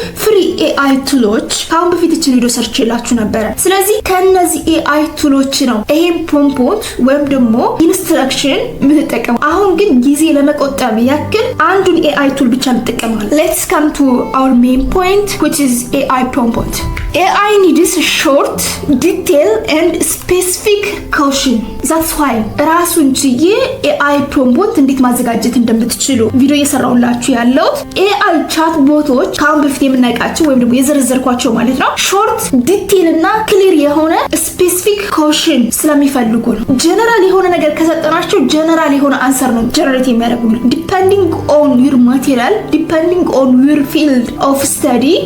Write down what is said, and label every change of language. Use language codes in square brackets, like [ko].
[am] ፍሪ AI ቱሎች ካሁን በፊት እቺ ቪዲዮ ሰርች ይላችሁ ነበር። ስለዚህ ከነዚህ AI ቱሎች ነው ይሄን ፕሮምፖት ወይም ደግሞ ኢንስትራክሽን የምትጠቀሙ። አሁን ግን ጊዜ ለመቆጠብ ያክል አንዱን AI ቱል ብቻ እንጠቀማለን። [en] Let's come to our main point which is AI prompt. AI needs short, detailed and specific caution. That's why [am] ራሱን ችዬ AI prompt እንዴት ማዘጋጀት እንደምትችሉ ቪዲዮ እየሰራሁላችሁ ያለው። AI ቻት ቦቶች ካሁን በፊት የምናውቃቸው ወይም ደግሞ የዘረዘርኳቸው ማለት ነው ሾርት፣ ዲቴል እና ክሊር የሆነ ስፔሲፊክ ኮሽን ስለሚፈልጉ ነው። ጀነራል የሆነ ነገር ከሰጠናቸው ጀነራል የሆነ አንሰር ነው ጀነሬት የሚያደርጉልን። ዲፔንዲንግ ኦን ዩር ማቴሪያል፣ ዲፔንዲንግ ኦን ዩር ፊልድ ኦፍ ስተዲ